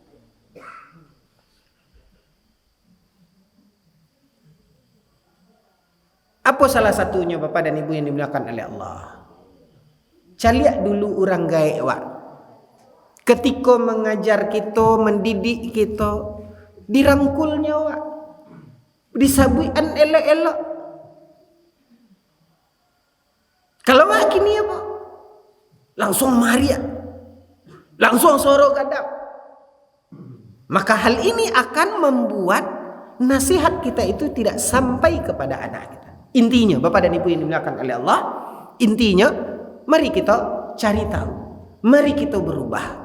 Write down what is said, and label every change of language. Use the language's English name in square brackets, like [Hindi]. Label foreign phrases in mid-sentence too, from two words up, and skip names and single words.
[Indonesian] Apa salah satunya Bapak dan Ibu yang dimuliakan oleh Allah? [Minangkabau] Caliak dulu orang gaek wak. [Indonesian] Ketika mengajar kita, mendidik kita, [Minangkabau] dirangkulnya wak. Disabuian elok-elok. Kalau wak kini apa? Langsung maria, langsung soro gadap. [Indonesian] Maka hal ini akan membuat nasihat kita itu tidak sampai kepada anak kita. Intinya, Bapak dan Ibu yang dimuliakan oleh Allah, intinya, mari kita cari tahu, mari kita berubah.